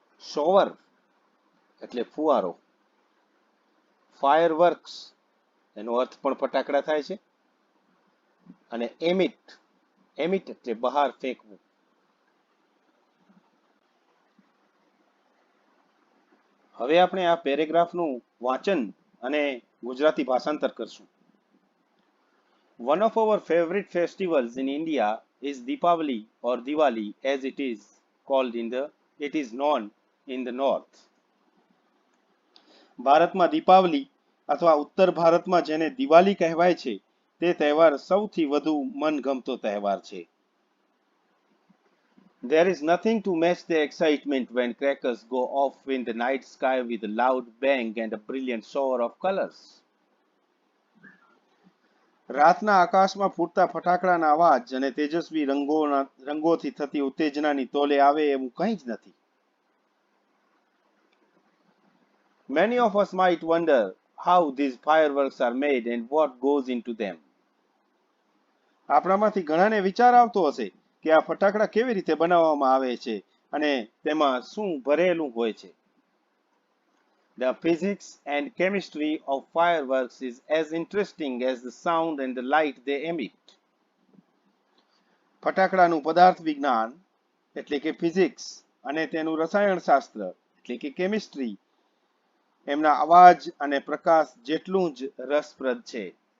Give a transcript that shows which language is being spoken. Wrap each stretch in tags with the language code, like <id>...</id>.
<gu>શોવર એટલે ફુવારો. ફાયરવર્ક્સ એનો અર્થ પણ ફટાકડા થાય છે. અને એમિટ એટલે બહાર ફેંકવું. હવે આપણે આ પેરેગ્રાફનું વાંચન અને ગુજરાતી ભાષાંતર કરશું.</gu> <en>One of our favorite festivals in India is Deepavali or Diwali as it is known in the north.</en> <gu>ભારતમાં દીપાવલી અથવા ઉત્તર ભારતમાં જેને દિવાળી કહેવાય છે તે તહેવાર સૌથી વધુ મનગમતો તહેવાર છે.</gu> <en>There is nothing to match the excitement when crackers go off in the night sky with a loud bang and a brilliant shower of colors.</en> <gu>રાતના આકાશમાં ફૂટતા ફટાકડાના અવાજ અને તેજસ્વી રંગોથી થતી ઉત્તેજનાની તોલે આવે એવું કંઈ જ નથી.</gu> <en>Many of us might wonder how these fireworks are made and what goes into them.</en> <gu>આપણામાંથી ઘણાને વિચાર આવતો હશે કે આ ફટાકડા કેવી રીતે બનાવવામાં આવે છે અને તેમાં શું ભરેલું હોય છે.</gu> <en>The physics and chemistry of fireworks is as interesting as the sound and the light they emit.</en> <gu>ફટાકડાનું પદાર્થ વિજ્ઞાન એટલે કે ફિઝિક્સ અને તેનું રસાયણશાસ્ત્ર એટલે કે કેમિસ્ટ્રી એમના અવાજ અને પ્રકાશ જેટલું જ રસપ્રદ છે.</gu>